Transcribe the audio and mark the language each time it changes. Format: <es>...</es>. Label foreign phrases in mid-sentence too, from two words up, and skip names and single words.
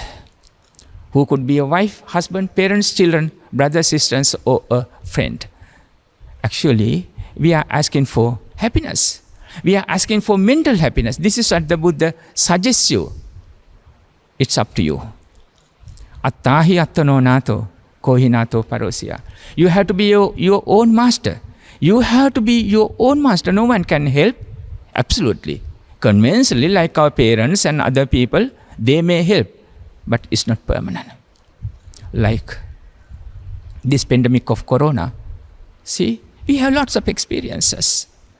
<en>Who could be a wife, husband, parents, children, brothers, sisters, or a friend. Actually, we are asking for happiness. We are asking for mental happiness. This is what the Buddha suggests you. It's up to you.</en> <pi>Attahi attano nato, kohi nato parosya.</pi> <en>You have to be your own master. You have to be your own master. No one can help. Absolutely. Conventionally, like our parents and other people, they may help, but it's not permanent. Like this pandemic of corona, see, we have lots of experiences.</en>